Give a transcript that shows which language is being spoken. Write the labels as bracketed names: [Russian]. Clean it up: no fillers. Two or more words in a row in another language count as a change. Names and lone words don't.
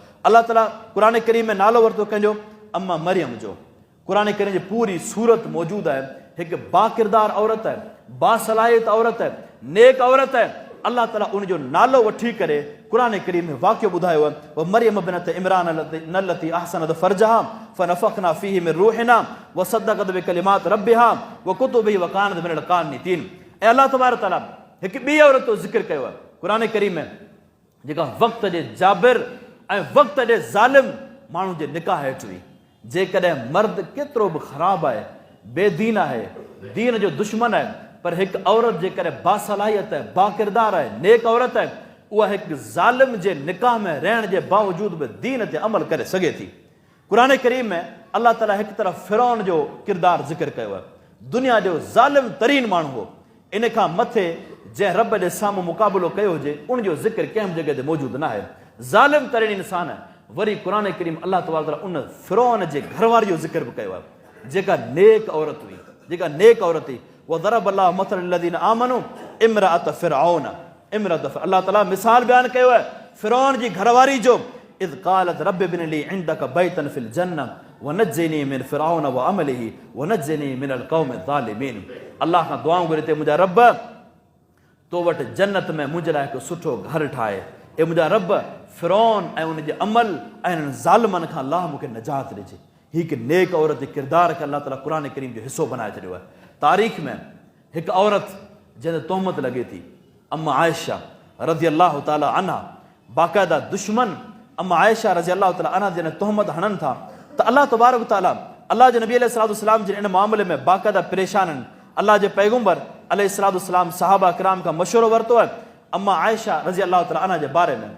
[Sindhi] अलाह ताला क़ुर करीम में नालो वरितो कंहिंजो, अम्मा मरियम जो। क़ुर करीम जी पूरी सूरत मौजूदु आहे। हिकु बाकिरदार औरत आहे, बासलाहियत औरत आहे, नेक औरत आहे। अलाह ताला उनजो नालो वठी करे क़ुर करीम में वाक़ियो ॿुधायो आहे, [Arabic] ومريم ابنت عمران التي أحصنت فرجها فنفخنا فيه من روحنا وصدقت بكلمات ربها وكتبه وكانت من القانتين. [Sindhi] ऐं अलाह [Arabic] تبارك تعالى [Sindhi] हिकु ॿी औरत जो ज़िक्र कयो आहे क़ुर करीम में, जेका वक़्त जे जाबिर ऐं वक़्त जे ज़ालिम माण्हू जे निकाह हेठि हुई। जेकॾहिं मर्द केतिरो बि ख़राबु आहे, बेदीन आहे, दीन जो दुश्मन आहे, पर हिकु औरत जेकॾहिं बासलाहियत आहे, बाकिरदार आहे, नेक औरत आहे, उहा हिकु ज़ालिम जे निकाह में रहण जे बावजूदि बि दीन ते अमल करे सघे थी। क़ुर करीम में अलाह ताला हिकु तरफ़ फ़िरौन जो किरदारु ज़िक्र कयो आहे, दुनिया जो ज़ालिम तरीन माण्हू हो। इन खां मथे जंहिं रब जे साम्हूं मुक़ाबिलो कयो हुजे, उनजो ज़िक्र कंहिं बि जॻह ते मौजूदु न आहे। ज़ालिम तरीन इंसान आहे, वरी क़ुरान करीम अल्लाह [Arabic] تبارك وتعالى [Sindhi] उन फ़िरौन जे घरवारी जो ज़िक्र बि कयो आहे, जेका नेक औरत हुई, जेका नेक औरत हुई। [Arabic] وضرب الله مثلا للذين آمنوا امرأت فرعون, [Sindhi] अल्लाह ताला मिसाल बयान कयो आहे फ़िरौन जी घरवारी जो, [Arabic] إذ قالت رب ابن لي عندك بيتا في الجنة ونجني من فرعون وعمله ونجني من القوم الظالمين. [Sindhi] अल्लाह खां दुआऊं घुरे ते मुंहिंजा रब तो वटि जन्नत में मुंहिंजे लाइ हिकु सुठो घर ठाहे, ए मुंहिंजा रब फ़िरौन ऐं उनजे अमल ऐं उन्हनि ज़ालिमनि खां अलाह मूंखे निजात ॾिजे। हीअ हिकु नेक औरत जे किरदार खे अल्लाह ताला क़ुरान करीम जो हिसो बनाए छॾियो आहे। तारीख़ में हिकु औरत जंहिंते तोहमत लॻे थी, अम्मा आयशा [Arabic] رضي الله تعالى عنها, [Sindhi] बाक़ाइदा दुश्मन अम्मा आयशा [Arabic] رضي الله تعالى عنها [Sindhi] जॾहिं तोहमत हणनि था त अल्लाह [Arabic] تبارك وتعالى [Sindhi] अल्लाह जे नबी अलैहिस्सलाम जे इन मामले में बाक़ाइदा परेशान आहिनि। अल्लाह जे पैगम्बर अलैहिस्सलाम सहाबा किराम खां मशवरो वरितो आहे अम्मा आयशा [Arabic] رضي الله تعالى عنها [Sindhi] जे बारे में।